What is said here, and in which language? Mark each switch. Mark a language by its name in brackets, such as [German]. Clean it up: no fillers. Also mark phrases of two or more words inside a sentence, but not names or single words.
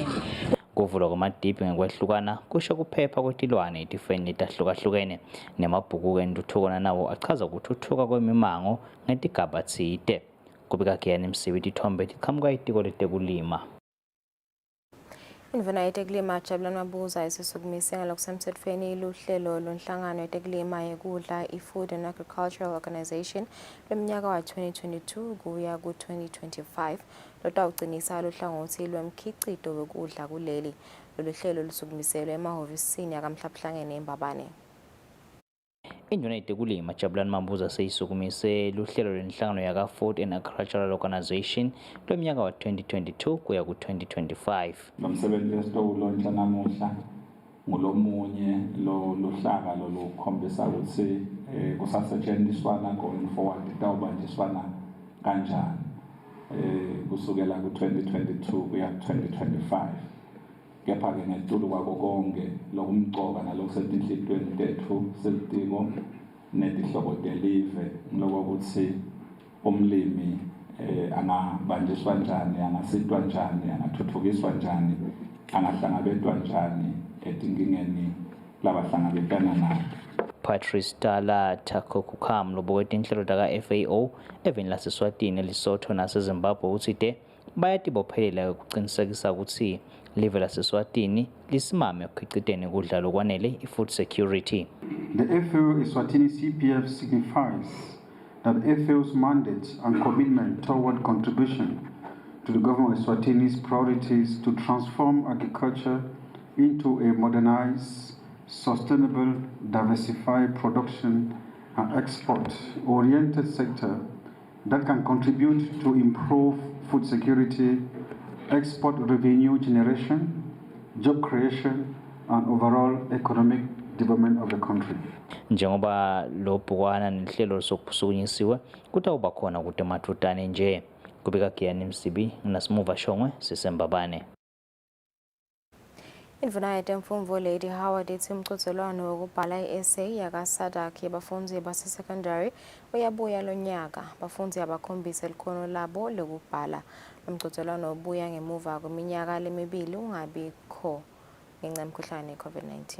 [Swati] Kuvulwa kwamadibhi ngekwehlukana kusho kuphepha kwetilwane etifeni letahlukahlukene nemabhuku entuthuko nawo achaza ukuthuthuka kwemimango ngetigaba tsite. Kubeka Giyani Msibi tithombe tiqhamuka itiko letekulima. Indvuna yetekulima Jabulani Mabuza isisukumise ngalokusemthethweni luhlelo lonhlangano yetekulima yekudla i-Food and Agricultural Organization lweminyaka wa 2022 kuya ku-2025 lotawugcinisa luhlangothi lwemkhicito wekudla kuleli. Lolu hlelo lusukumiselwe emahhovisini yakamhlabuhlangene eMbabane. Induna yetekulima Jabulani Mabuza seyisukumise luhlelo lwenhlangano yaka-Food and Agricultural Organization lweminyaka wa 2022 kuya ku-2025. Lomsebenzi esitowulontsha namuhla ngulomunye lohlaka lolukhombisa ukuthi kusasetshenziswana [English] going forward [Swati] itawubanjiswana kanjani kusukela ku-2022 kuya ku-2025. Kepha-ke ngetulu kwako konke lokumcoka nalokusetinhlitweni tethu selitiko netihloko telive lokuthi umlimi angabanjiswa njani, angasitwa njani, angathuthukiswa njani, angahlangabetwa njani etinkingeni labahlangabetana nazo. Patrice Tala Takokukam lobokweta inhlelo taka-FAO eveni laseswatini Lesotho naseZimbabwe uthi bayatibophelela ukuqinisekisa ukuthi live laseswatini lisimame ekukhiciteni ukudla lokwanele i- [English] food security. The FAO Eswatini CPF signifies that FAO's mandate and commitment toward contribution to the government of Eswatini's priorities to transform agriculture into a modernized, sustainable, diversified production and export-oriented sector that can contribute to improve food security, export revenue generation, job creation, and overall economic development of the country. [Swati] Njengoba lobhukwana nehlelo sokusukunyisiwe kutawuba khona kude mathutane nje. Kubeka Giyani Msibi nasimuva shongwe siseMbabane. Indvuna yetemfundvo Lady Howard ithi umqhudelwano wokubhala i-essay yaka-SADC yabafundi base-secondary uyabuya lonyaka. Abafundi abakhombisa likhono labo lokubhala. Umqhudelwano ubuya ngemuva kweminyaka lemibili ungabikho ngenxa yemkhuhlane ye-COVID-19.